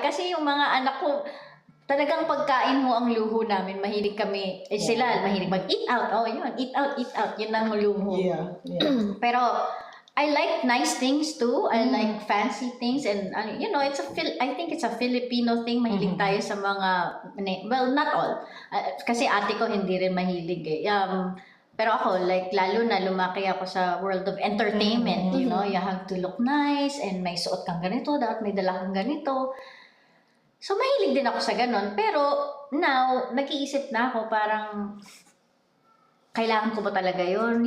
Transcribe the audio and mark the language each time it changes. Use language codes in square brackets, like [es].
[tl] Kasi yung mga anak ko, talagang pagkain mo ang luho namin. Mahilig kami, sila, mahilig mag-eat out. Oh, yun, eat out. Yun ang luho. [en] Yeah. Pero, I like nice things too. I like fancy things and I think it's a Filipino thing. [tl] Mahilig tayo sa mga [en] well, not all. [tl] Kasi ate ko hindi rin mahilig eh. Pero ako like lalo na lumaki ako sa [en] world of entertainment, you have to look nice [tl] and may suot kang ganito, dapat may dala kang ganito. So mahilig din ako sa ganon. [en] Pero now, [tl] nag-iisip na ako parang kailangan ko ba talaga yun?